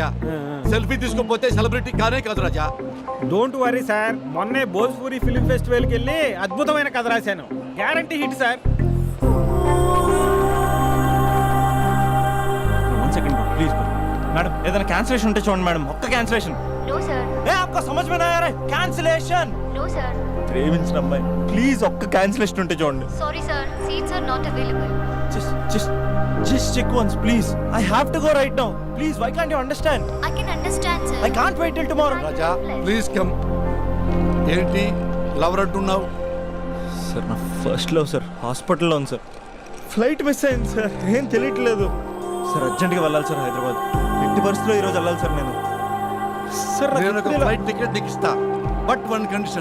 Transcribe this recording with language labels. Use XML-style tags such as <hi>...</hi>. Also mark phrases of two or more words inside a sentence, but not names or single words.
<te>సెల్ఫీ తీసుకోకపోతే సెలబ్రిటీ కానే కాదు రాజా.</te> <en>don't worry</en> <te>సార్, మొన్నే భోజ్పూరి ఫిలిం ఫెస్టివల్కి వెళ్ళి అద్భుతమైన కథ రాశాను.</te> <en>guarantee hit</en> <te>సార్. 1</te> <en>second please madam,</en> <te>ఏదైనా క్యాన్సిలేషన్ ఉంటే చూడండి మేడం. ఒక్క క్యాన్సిలేషన్.</te> <en>No, sir.</en> <hi>ఏ आपको समझ में नहीं आ रहा है? कैंसिलेशन.</hi> <en>No, sir.</en> <te>ప్రేమించిన అమ్మాయి ప్లీజ్ ఒక్క క్యాన్సిలేషన్ ఉంటే చూడండి.</te> <en>Sorry, sir. Seats are not available. Just check once please. I have to go right now. Please, why can't you understand? I can understand, sir. I can't wait till tomorrow.</en> <te>రాజా</te> <en>please come.</en> <te>ఏంటి లవర్ అంటున్నావు? సార్ నా</te> <en>first love</en> <te>సార్ హాస్పిటల్లో ఉంది సార్.</te> <en>flight miss</en> <te>అయింది సార్, ఏం తెలియట్లేదు సార్. అర్జెంట్గా వెళ్ళాలి సార్ హైదరాబాద్. ఎట్టి పరిస్థితిలో ఈరోజు వెళ్ళాలి సార్ నేను. సార్ నేను ఒక ఫ్లైట్ టికెట్ నీకు ఇస్తా,</te> <en>but 1 condition.</en>